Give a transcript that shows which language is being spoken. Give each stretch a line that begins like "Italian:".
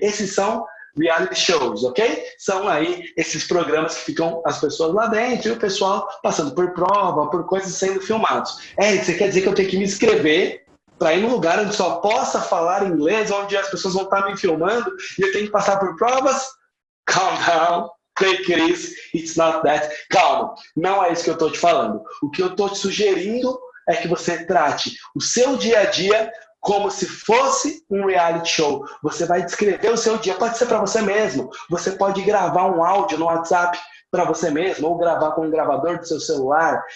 Portuguese: Esses são reality shows, ok? São aí esses programas que ficam as pessoas lá dentro e o pessoal passando por prova, por coisas sendo filmados. Você quer dizer que eu tenho que me inscrever para ir num lugar onde só possa falar inglês, onde as pessoas vão estar me filmando e eu tenho que passar por provas?
English: Calm down, take it easy, it's not that.
Portuguese: Calma, não é isso que eu estou te falando. O que eu estou te sugerindo é que você trate o seu dia a dia como se fosse um reality show. Você vai descrever o seu dia, pode ser para você mesmo. Você pode gravar um áudio no WhatsApp para você mesmo, ou gravar com um gravador do seu celular.